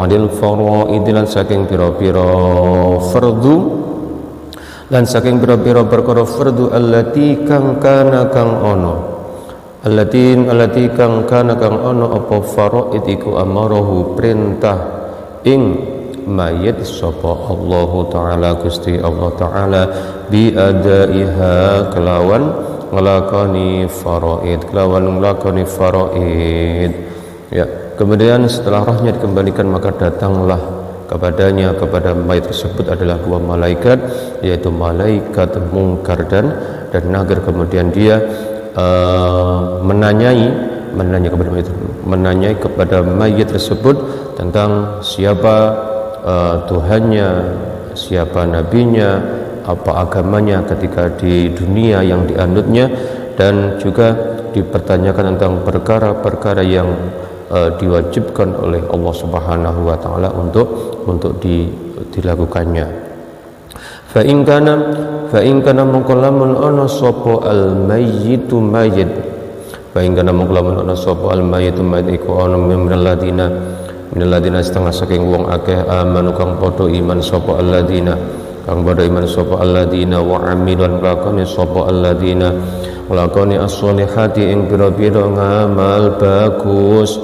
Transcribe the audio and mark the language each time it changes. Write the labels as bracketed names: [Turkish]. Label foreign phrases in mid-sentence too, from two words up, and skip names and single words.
[Arabic] 'anil faraid [Javanese] lan saking pira-pira fardu lan saking pira-pira perkara fardu allati kang kana kang ono allati kang kana kang ono apa faraid iku amarahu perintah ing mayit sapa Allah taala Gusti Allah taala [Arabic] bi adaiha [Javanese] kelawan nglakoni faraid ya. [Indonesian] Kemudian setelah rohnya dikembalikan maka datanglah kepadanya kepada mayit tersebut adalah dua malaikat, yaitu malaikat mungkar dan nakir. Kemudian dia menanyai kepada mayit tersebut tentang siapa Tuhannya, siapa nabinya, apa agamanya ketika di dunia yang dianutnya, dan juga dipertanyakan tentang perkara-perkara yang diwajibkan oleh Allah [Arabic] Subhanahu wa taala [Indonesian] untuk dilakukannya. [Arabic] Fa in kana [Javanese] mongko lamun ana sapa [Arabic] al mayyitu [Javanese] mayyit, [Arabic] fa in kana [Javanese] mongko lamun ana sapa [Arabic] al mayyitu [Javanese] mayyit iku ana minalladina setengah saking wong akeh amanu kang padha iman sapa [Arabic] alladina wa amilan [Javanese] lakoni sapa alladina lakoni as-solihati ing pira-pira ngamal bagus.